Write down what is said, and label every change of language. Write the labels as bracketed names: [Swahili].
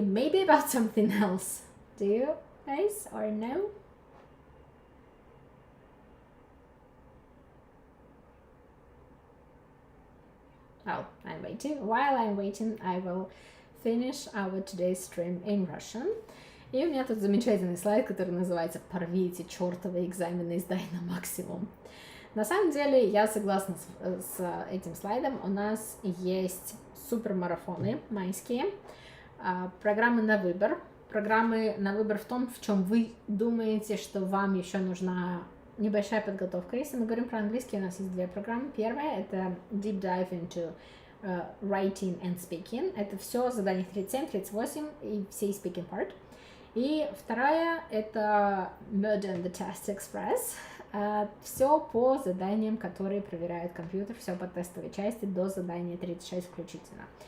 [English] Maybe about something else? Do you guys or no? Well, I'm waiting. While I'm waiting, I will finish our today's stream in Russian. [Russian] И у меня тут замечательный слайд, который называется «Порви эти чертовы экзамены и сдай на максимум». На самом деле, я согласна с этим слайдом. У нас есть супермарафоны майские, программы на выбор. Программы на выбор в том, в чем вы думаете, что вам еще нужна небольшая подготовка. Если мы говорим про английский, у нас есть 2 программы. Первая — это Deep Dive into Writing and Speaking. Это все задания 37, 38 и все speaking part. И вторая — это Murder and the Test Express. Все по заданиям, которые проверяют компьютер, все по тестовой части до задания 36 включительно.